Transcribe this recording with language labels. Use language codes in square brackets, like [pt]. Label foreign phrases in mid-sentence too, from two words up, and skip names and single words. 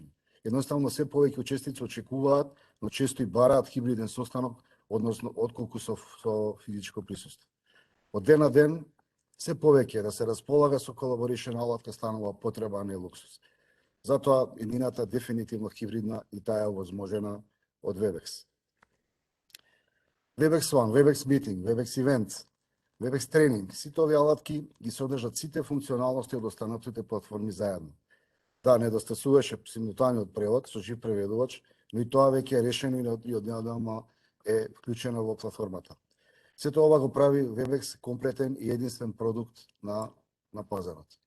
[mk] Едноставно се повеќе учесници очекуваат, но често и бараат хибриден состанок, односно отколку со физичко присуство. Од ден на ден, се повеќе да се располага со Collaboration алатка станува потреба, а не луксус. Затоа еднината дефинитивно хибридна и таа е овозможена од Webex. Webex One, Webex Meeting, Webex Event, Webex Training, сите овие алатки ги содржат сите функционалности од останатите платформи заедно. Да, недостасуваше симултаниот превод со жив преведувач, но и тоа веќе е решено и однадамна е вклучено во платформата. Сето ова го прави Webex комплетен и единствен продукт на пазарот.